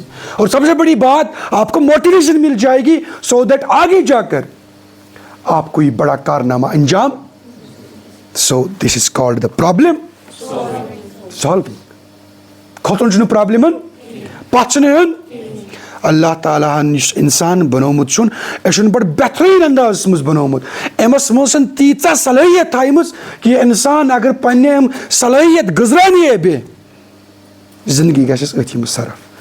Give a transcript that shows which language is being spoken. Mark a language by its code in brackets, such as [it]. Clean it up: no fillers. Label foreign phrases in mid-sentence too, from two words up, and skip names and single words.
[ur] اور سب سے بڑی بات آپ کو موٹیویشن مل جائے گی [en] so that [ur] آگے جا کر آپ کوئی بڑا کارنامہ انجام. [en] so this is called the problem solving. [ks] کھوتن چھُنہٕ پرابلمن پژھنہٕ. اللہ تعالیٰ ہن یُس انسان بنومُت چھُن أمۍ چھُن بڑٕ بہتریٖن اندازس منٛز بنومُت. أمس منٛز چھنہٕ تیٖژاہ صلٲحیت تھایمٕژ کہِ یہِ انسان اگر پننہِ أمۍ صلٲحیت گٔزرانیے بیٚیہِ زندگی گژھٮ۪س أتھۍ منٛز صرف.